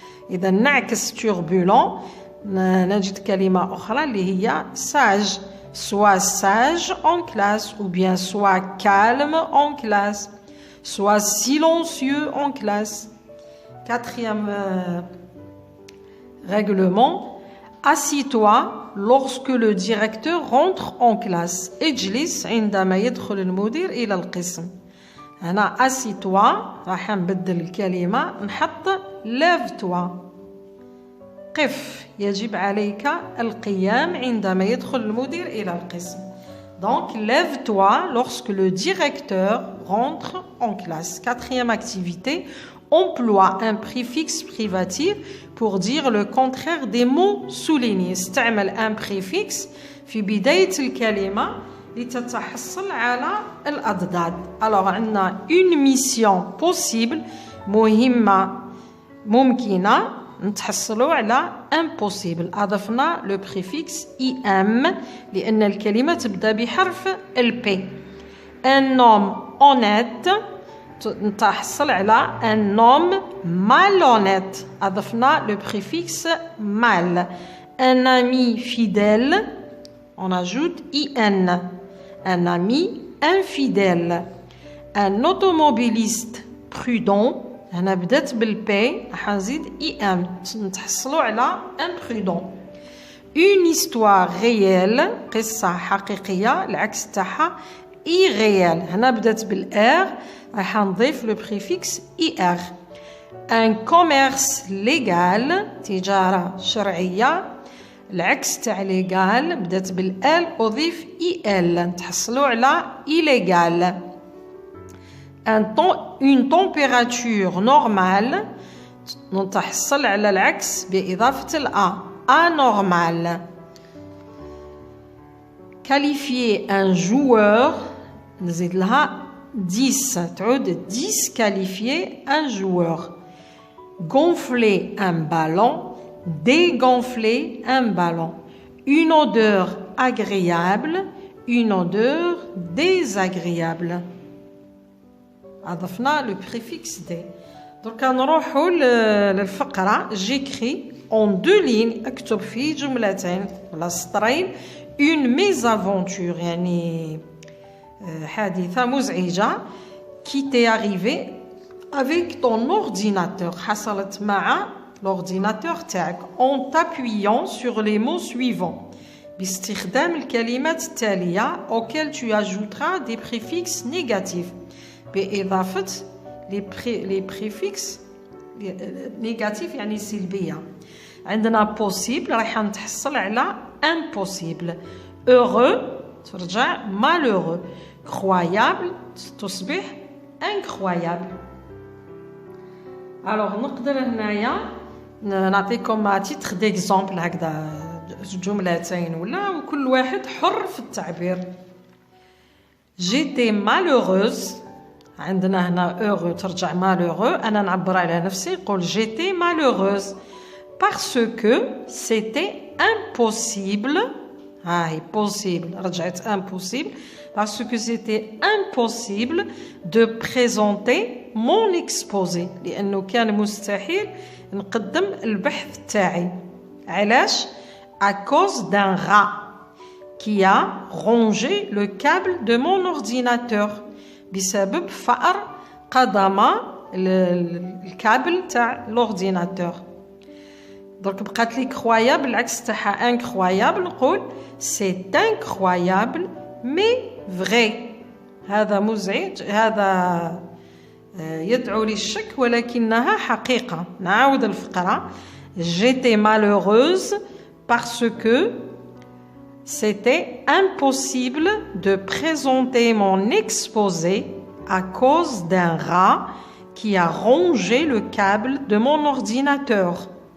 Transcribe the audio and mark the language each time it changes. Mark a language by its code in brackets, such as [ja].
[ar] إذا نعكس [fr] turbulent، [ar] نجد كلمة أخرى اللي هي [fr] sage، soit sage en classe ou bien soit calme en classe، soit silencieux en classe. Quatrième règlement, Assis-toi lorsque le directeur rentre en classe. [ar] اجلس عندما يدخل المدير إلى القسم. هنا [fr] assis-toi [ar] راح نبدل الكلمة نحط [fr] lève-toi. [ar] قف يجب عليك القيام عندما يدخل المدير إلى القسم. [fr] Donc lève-toi lorsque le directeur rentre en classe. Quatrième activité, emploie un préfixe privatif pour dire le contraire des mots soulignés. [ar] استعمل [fr] un préfixe [ar] في بداية الكلمة لتتحصل على الأضداد. [fr] Alors [ar] عندنا [fr] une mission possible [ar] مهمة ممكنة نتحصلوا على [fr] impossible. [ar] أضفنا [fr] le préfixe im [ar] لأن الكلمة تبدأ بحرف P. [fr] Un homme honnête [ar] نتحصل على [fr] un homme malhonnête. [ar] أضفنا [fr] le préfixe mal. Un ami fidèle, on ajoute in. Un ami infidèle. Un automobiliste prudent, [ar] أنا بدأت بالبي راح نزيد ام نتحصلوا على [fr] imprudent. Une histoire réelle, [ar] قصة حقيقية العكس تاعها [fr] irréel. [ar] هنا بدأت بالار راح نضيف لو بريفيكس [fr] ir. Un commerce légal, [ar] تجارة شرعية العكس تاع [fr] légal [ar] بدأت بالال أضيف [fr] il [ar] نتحصلوا على [fr] illégal. Une température normale [ar] نتحصل على العكس بإضافة الأ [fr] anormal. Qualifier un joueur [ar] نزيد لها 10 تعود 10 [fr] qualifier un joueur. Gonfler un ballon, dégonfler un ballon. Une odeur agréable, une odeur désagréable. [ar] أضفنا [fr] le préfixe d. Donc [ar] نروحوا للفقرة. [fr] J'écris en 2 lignes [ar] أكتب في جملتين ولا سطرين [fr] une mésaventure [ar] يعني حادثة مزعجة [fr] qui t'est arrivée avec ton ordinateur [ar] حصلت مع [fr] l'ordinateur [ar] تاعك [fr] en t'appuyant sur les mots suivants [ar] باستخدام الكلمات التالية [fr] auxquelles tu ajouteras des préfixes négatifs [ar] بإضافة [fr] les préfixes négatifs [ar] يعني سلبية. عندنا [fr] possible [ar] راح نتحصل على [fr] impossible. Heureux [ar] ترجع [fr] malheureux. Croyable [ar] تصبح [fr] incroyable. Alors [ar] نقدر هنايا نعطيكم تيتر ديكزامبل هكذا جملتين ولا وكل واحد حر في التعبير. [fr] J'étais malheureuse. [ar] عندنا هنا [fr] heureux [ar] ترجع [fr] malheureux. [ar] أنا نعبر على نفسي نقول [fr] j'étais malheureuse parce que c'était impossible. [ar] هاي [fr] possible [ar] رجعت [fr] impossible parce que c'était impossible de présenter mon exposé [ar] لأنه كان مستحيل نقدم البحث تاعي. علاش؟ [fr] à cause d'un rat qui a rongé le câble de mon ordinateur. [ar] بسبب فأر قضم الكابل تاع [fr] l'ordinateur. [ar] درك بقات لي [fr] croyable [ar] العكس تاعها [fr] incroyable [ar] نقول [fr] c'est incroyable mais vrai. [ar] هذا مزعج هذا يدعو للشك ولكنها حقيقة. نعاود الفقرة. [fr] J'étais malheureuse parce que c'était impossible de présenter mon exposé à cause d'un rat qui a rongé le câble de mon ordinateur.